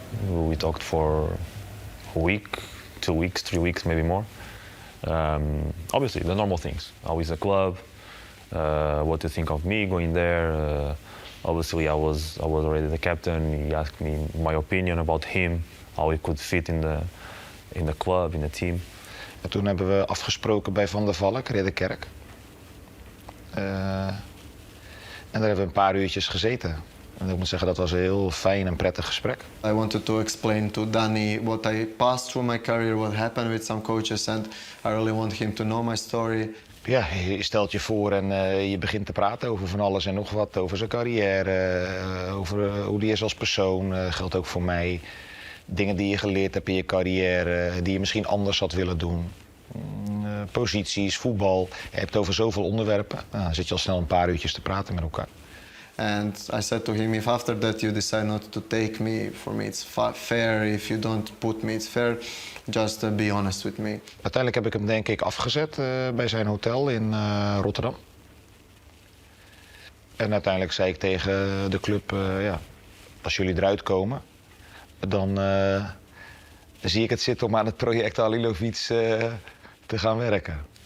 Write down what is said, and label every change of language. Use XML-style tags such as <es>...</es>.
<en>We talked for a week, 2 weeks, 3 weeks, maybe more. Obviously, the normal things. How is the club? What do you think of me going there? Obviously, I was already the captain. He asked me my opinion about him, how he could fit in the club, in the team.</en> <nl>En toen hebben we afgesproken bij Van der Valk, Ridderkerk. En daar hebben we een paar uurtjes gezeten. En ik moet zeggen, dat was een heel fijn en prettig gesprek.</nl> <en>I wanted to explain to Danny what I passed through my career, what happened with some coaches, and I really want him to know my story.</en> <nl>Ja, je stelt je voor en je begint te praten over van alles en nog wat. Over zijn carrière, over hoe die is als persoon. Geldt ook voor mij. Dingen die je geleerd hebt in je carrière, die je misschien anders had willen doen. Posities, voetbal. Je hebt over zoveel onderwerpen. Nou, dan zit je al snel een paar uurtjes te praten met elkaar.</nl> <en>And I said to him, if after that you decide not to take me, for me it's fair. If you don't put me, it's fair. Just be honest with me.</en> <nl>Uiteindelijk heb ik hem denk ik afgezet bij zijn hotel in Rotterdam. En uiteindelijk zei ik tegen de club, ja, als jullie eruit komen, dan zie ik het zitten om aan het project Halilović te gaan werken.</nl>